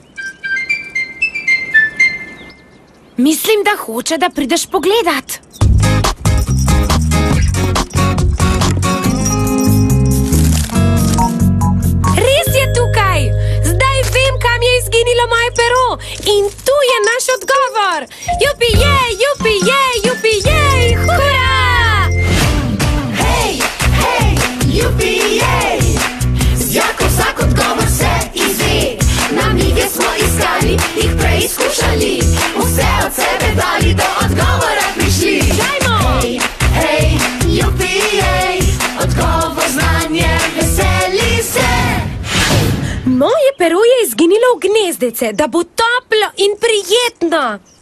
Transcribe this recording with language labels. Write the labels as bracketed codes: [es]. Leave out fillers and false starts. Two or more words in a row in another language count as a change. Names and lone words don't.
[sl] Mislim, da hoče, da prideš pogledat. Res je tukaj. Zdaj vem, kam je izginilo moje pero. In tu je naš odgovor. Jupi-jej, jupi-jej, jupi-jej, hurra! Hej, hej, jupi-jej. Z Jako vsak odgovor se izve. Namige smo iskali, jih preizkušali. Vse od sebe dali, do odgovora prišli. Dajmo! Hej, hej, jupi-jej. Odgovor znanje, veseli se. Moje pero je izginilo v gnezdece, da bo toplo in prijetno.